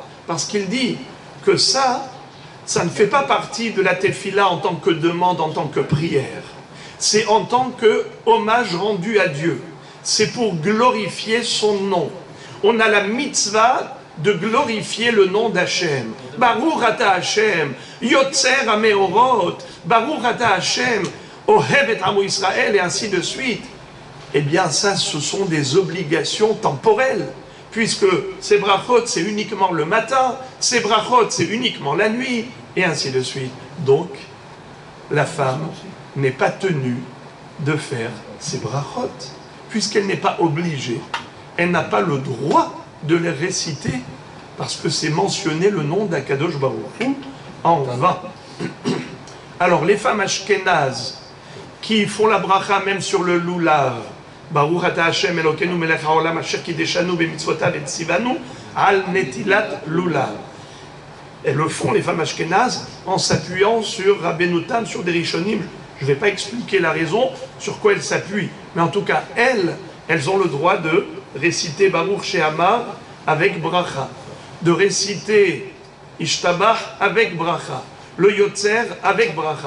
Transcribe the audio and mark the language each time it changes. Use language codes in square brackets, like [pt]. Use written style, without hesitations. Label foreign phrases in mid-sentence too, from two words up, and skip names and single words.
[fr] Parce qu'il dit que ça ne fait pas partie de la tefila en tant que demande, en tant que prière. C'est en tant que hommage rendu à Dieu. C'est pour glorifier son nom. On a la mitzvah de glorifier le nom d'Hachem. [he] ברוך אתה השם יוצר המאורות ברוך אתה השם אוהב את עמו ישראל, et ainsi de suite. [fr] Eh bien, ça, ce sont des obligations temporelles. Puisque ces brachot, c'est uniquement le matin, ces brachot, c'est uniquement la nuit, et ainsi de suite. Donc, la femme n'est pas tenue de faire ces brachot, puisqu'elle n'est pas obligée. Elle n'a pas le droit de les réciter, parce que c'est mentionné le nom d' [he] הקדוש ברוך הוא [fr] en vain. Alors, les femmes ashkénazes qui font la bracha même sur le loulav, [he] ברוך אתה השם אלוקינו מלך העולם אשר קדשנו במצוותיו וציונו על נטילת לולב. [fr] Elles le font, les femmes ashkénazes, en s'appuyant sur Rabbeinu Tam, sur des rishonim. Je ne vais pas expliquer la raison sur quoi elles s'appuient, mais en tout cas, elles ont le droit de réciter Baruch She'amar avec bracha, de réciter Ishtabach avec bracha, le Yotzer avec bracha.